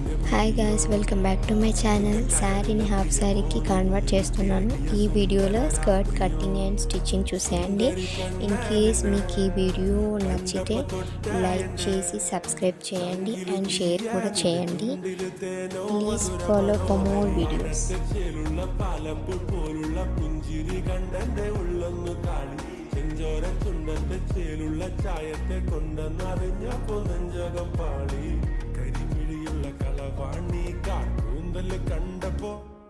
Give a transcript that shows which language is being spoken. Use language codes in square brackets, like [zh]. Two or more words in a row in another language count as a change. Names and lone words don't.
[en] Hi guys, welcome back to my channel. [te] శారీని హాఫ్ శారీకి కన్వర్ట్ చేస్తున్నాను. ఈ వీడియోలో [en] skirt cutting and stitching [te] చూసేయండి. [en] in case [te] మీకు ఈ వీడియో నచ్చితే లైక్ చేసి సబ్స్క్రైబ్ చేయండి అండ్ షేర్ కూడా చేయండి. [en] please follow for more videos. [ml] ചെഞ്ചോരത്തുണ്ടന്റെ ചേലുള്ള ചായത്തെ കൊണ്ടെന്നറിഞ്ഞപ്പോ നെഞ്ചകം പാളി കരിമിഴിയുള്ള കളവാണി കാട്ടൂന്തല് കണ്ടപ്പോ